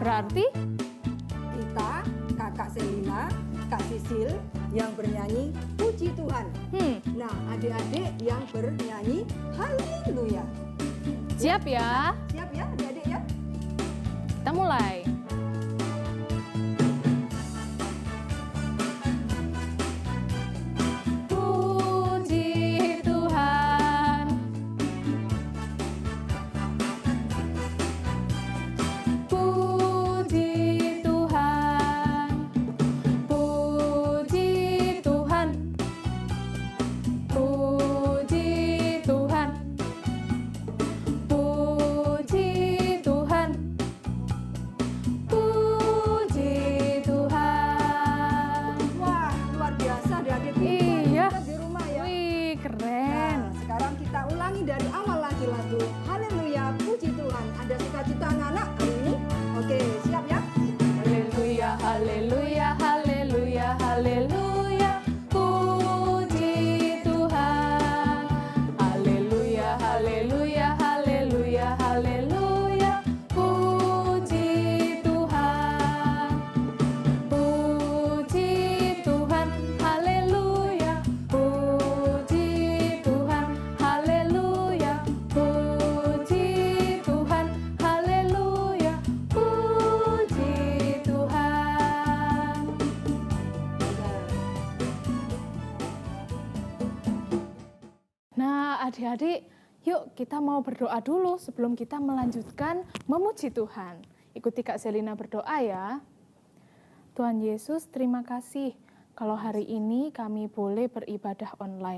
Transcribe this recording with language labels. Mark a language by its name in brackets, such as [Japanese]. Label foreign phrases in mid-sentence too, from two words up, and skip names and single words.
[Indonesian] Berarti kita, Kakak Selina, Kak Sisil yang bernyanyi puji Tuhan. Nah, adik-adik yang bernyanyi haleluya. siap ya? Siap ya adik-adik ya? Kita mulai. Puji Tuhan. Puji Tuhan. Puji Tuhan. Puji Tuhan. Puji Tuhan. Puji Tuhan. Wah, luar biasa adik-adik. Iya. Kita di rumah ya. Wih, keren. Nah, sekarang kita ulangi dari awal lagi lagu haleluya puji Tuhan. Ada sukacita anak-anak hari ini? Oke, siap ya? Haleluya, haleluya, haleluya, haleluya. Puji Tuhan. Haleluya, haleluya, haleluya, haleluya. Puji Tuhan. Puji Tuhan. Haleluya. Puji Tuhan. Haleluya. Puji Tuhan. Haleluya. Puji Tuhan. Nah, adik-adik, yuk kita mau berdoa dulu sebelum kita melanjutkan memuji Tuhan. Ikuti Kak Selina berdoa ya. Tuhan Yesus, terima kasih kalau hari ini kami boleh beribadah online.